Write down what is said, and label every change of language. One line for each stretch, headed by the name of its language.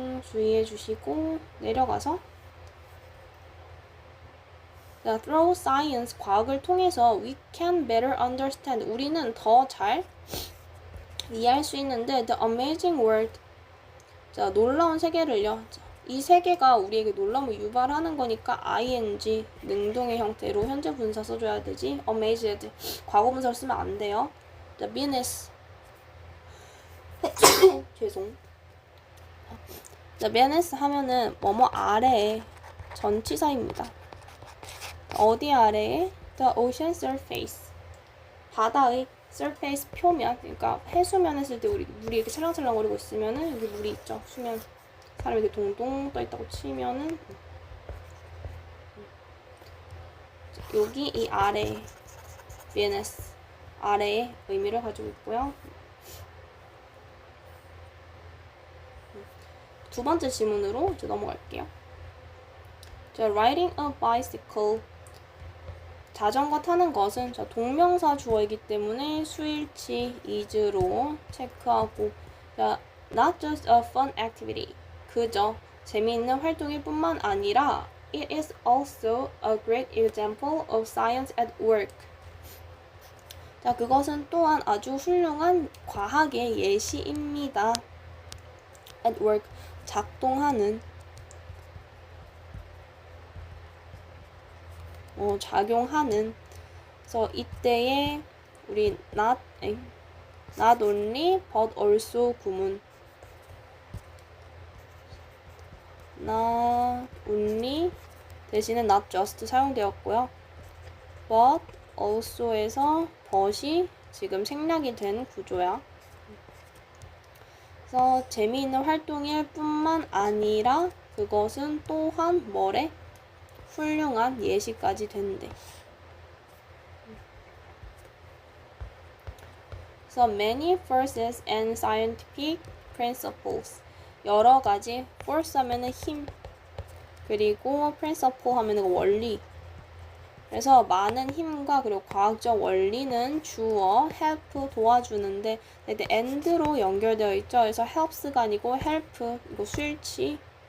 Korean: 주의해 주시고 내려가서 자,
English: through science
Korean: 과학을 통해서
English: we can better understand
Korean: 우리는 더 잘 이해할 수 있는데
English: the amazing world
Korean: 자 놀라운 세계를요. 자, 이 세계가 우리에게 놀라움을 유발하는 거니까 ing 능동의 형태로 현재 분사 써줘야 되지. amazed 과거 분사를 쓰면 안 돼요. the beneath 죄송. the beneath 하면은 뭐뭐 아래에 전치사입니다. 어디 아래에?
English: the ocean surface
Korean: 바다의 surface 표면 그러니까 해수면 했을 때 우리 물이 이렇게 찰랑찰랑거리고 있으면은 여기 물이 있죠. 수면 사람이 이렇게 동동 떠 있다고 치면은 여기 이 아래 beneath 아래의 의미를 가지고 있고요. 두 번째 지문으로 이제 넘어갈게요. 자,
English: riding a bicycle
Korean: 자전거 타는 것은 자, 동명사 주어이기 때문에 수일치 is로 체크하고 자,
English: not just a fun activity
Korean: 그저 재미있는 활동일 뿐만 아니라
English: it is also a great example of science at work
Korean: 자, 그것은 또한 아주 훌륭한 과학의 예시입니다. at work 작동하는 작용하는 그래서 이때에 우리 not only but also 구문 not only 대신에 not just 사용되었고요. but also에서 but이 지금 생략이 된 구조야. 그래서 재미있는 활동일 뿐만 아니라 그것은 또한 뭐래? 훌륭한 예시까지 된대.
English: So many forces and scientific principles.
Korean: 여러 가지 force 하면은 힘, 그리고 principle 하면은 원리. 그래서 많은 힘과 그리고 과학적 원리는 주어 help 도와주는데 이때 and로 연결되어 있죠. 그래서 helps가 아니고 help 이거 수일치.